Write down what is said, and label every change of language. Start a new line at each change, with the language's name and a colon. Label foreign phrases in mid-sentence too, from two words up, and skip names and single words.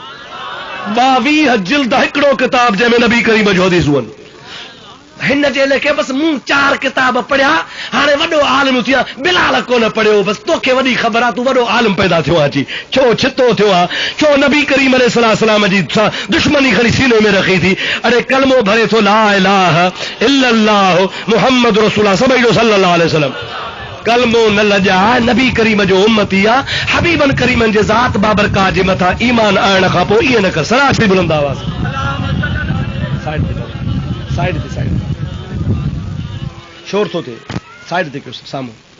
Sindhi: 22 जिल्द हिकिड़ो किताब जंहिंमें नबी करीम जो हदीसूं आहिनि। हिन जे लेखे बस मूं 4 किताब पढ़िया, हाणे वॾो आलिम थिया। बिलाल कोन पढ़ियो, बस तोखे वॾी ख़बर आहे, तूं वॾो आलिम पैदा थियो आहे। छो छितो थियो आहे? छो नबी करीम अलैहिस्सलाम जी दुश्मनी खणी सीने में रखी थी। अरे कलमो भरे थो
Arabic: لا إله إلا الله محمد رسول الله صلى الله عليه وسلم.
Sindhi: कलमो न लॼा, नबी करीम जो उम्मती आहे। हबीबन करीमन जे ज़ात बाबरकात जे मथां ईमान आणण खां पोइ इहे न कर। सरासरी बुलंद आवाज़ साइड ते शोर थो थिए, साइड ते कयो साम्हूं।